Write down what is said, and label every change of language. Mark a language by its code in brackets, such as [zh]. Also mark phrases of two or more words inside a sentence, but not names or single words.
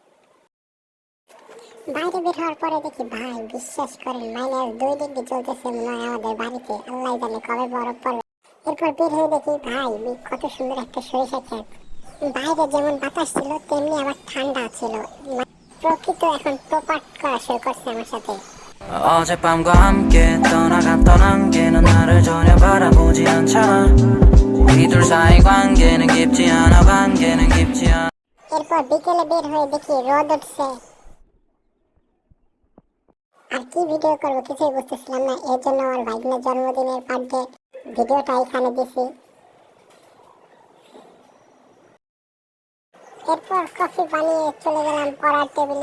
[bn] বাইরে বের হওয়ার পরে দেখি ভাই বিশ্বাস করেন -2 ডিগ্রি চলতেছে মনে হয় আমাদের বাড়িতে। আল্লাহ জানে কবে বরফ পড়বে। এরপর বের হয়ে দেখি ভাই কত সুন্দর একটা সরিষা ক্ষেত। বাইরে যেমন বাতাস ছিল তেমনি আবার ঠান্ডা ছিল। প্রকৃতি এখন প্রপাট করা শুরু করছে আমার সাথে। [ko] 어젯밤과 함께 떠나갔던 안개는 나를 전혀 바라보지 않잖아. 우리 둘 사이 관계는 깊지 않아 [bn] এরপর বিকেলে বের হয়ে দেখি রোদ উঠছে। আর কি ভিডিও করবো কিছুই বুঝতেছিলাম না, এর জন্য আমার ভাইগনের জন্মদিনের [en] birthday videoটা [bn] এখানে দিছি। এরপর কফি বানিয়ে চলে গেলাম পড়ার টেবিলে।